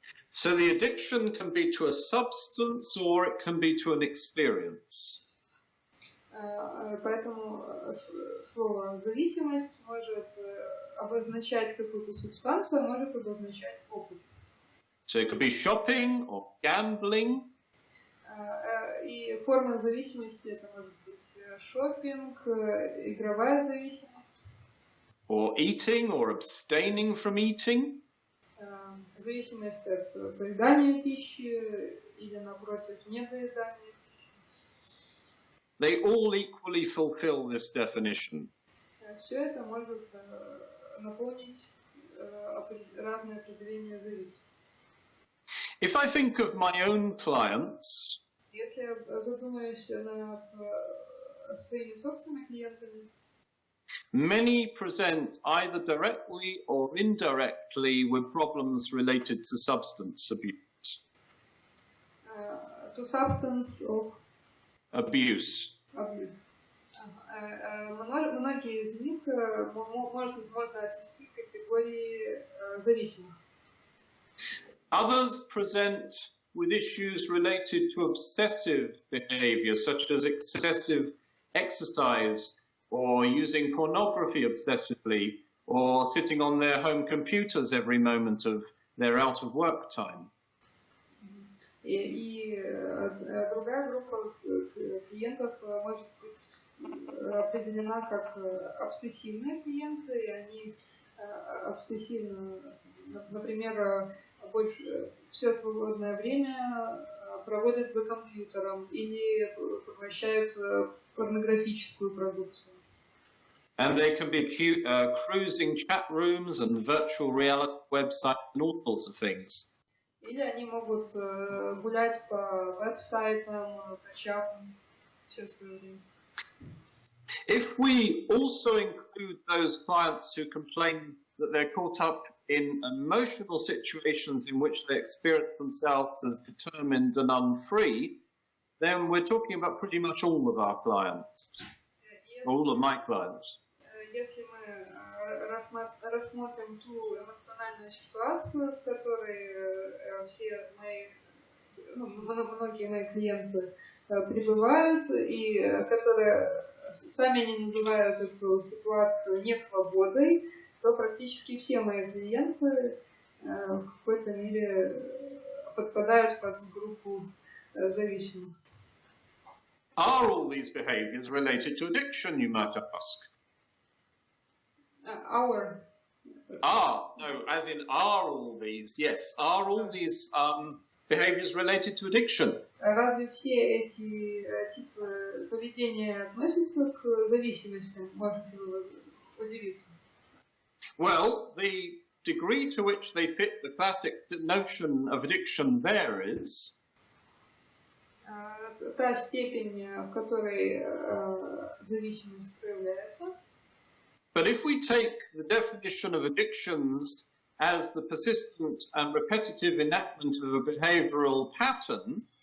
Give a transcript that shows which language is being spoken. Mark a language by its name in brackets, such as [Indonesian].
[English] So the addiction can be to a substance or it can be to an experience. [Russian] Поэтому слово «зависимость» может обозначать какую-то субстанцию, а может обозначать опыт. [English] So it could be shopping or gambling. [Russian] И форма зависимости это может быть шопинг, игровая зависимость. [English] Or eating or abstaining from eating. [Russian] Зависимость от поедания пищи или, напротив, недоедания. [English] They all equally fulfill this definition. [Russian] Все это может наполнить разные определения зависимости. [English] If I think of my own clients, [Russian] если я задумаюсь над своими собственными клиентами, [English] many present either directly or indirectly with problems related to substance abuse. To substance of abuse. [Russian] Многие из них можно отнести к категории зависимых. [English] Others present with issues related to obsessive behavior, such as excessive exercise, or using pornography obsessively, or sitting on their home computers every moment of their out-of-work time. [Russian] И другая группа клиентов может быть определена как обсессивные клиенты, и они обсессивно, например, больше все свободное время проводят за компьютером или поглощают порнографическую продукцию. [English] And they can be cruising chat rooms and virtual reality websites and all sorts of things. [Russian] Или они могут гулять по веб-сайтам, по чатам, все свое время. [English] If we also include those clients who complain that they're caught up in emotional situations in which they experience themselves as determined and unfree, then we're talking about pretty much all of our clients, all of my clients. [Russian] Если мы рассмотрим ту эмоциональную ситуацию, в которой все мои, многие мои клиенты пребывают, и которые сами не называют эту ситуацию несвободой, то практически все мои клиенты в какой-то мере подпадают под группу зависимых. [English] Are all these behaviors related to addiction, you might ask? No, as in are all these, yes. Are all these behaviors related to addiction? [Russian] Разве все эти типы поведения относятся к зависимости? Можете вы удивиться? [English] Well, the degree to which they fit the classic notion of addiction varies. [Russian] Та степень, в которой зависимость проявляется. [English] But if we take the definition of addictions as the persistent and repetitive enactment of a behavioral pattern,